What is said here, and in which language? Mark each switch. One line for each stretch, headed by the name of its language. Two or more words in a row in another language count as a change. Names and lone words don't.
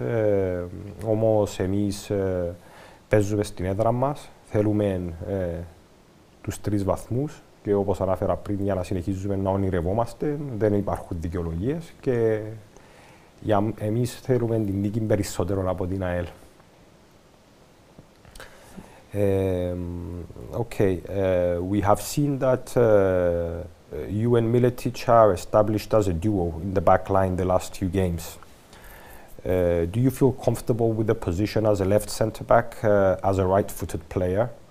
Greek: Όμως εμείς παίζουμε στην έδρα μας. Θέλουμε τους 3 βαθμούς και όπως ανάφερα πριν, για να συνεχίζουμε να ονειρευόμαστε, δεν υπάρχουν δικαιολογίες και εμείς θέλουμε την νίκη περισσότερο από την ΑΕΛ.
English: Okay, we have seen that you and Miletic are established as a duo in the back line the last 2 games. Do you feel comfortable with the position as a left centre-back, as a right-footed player?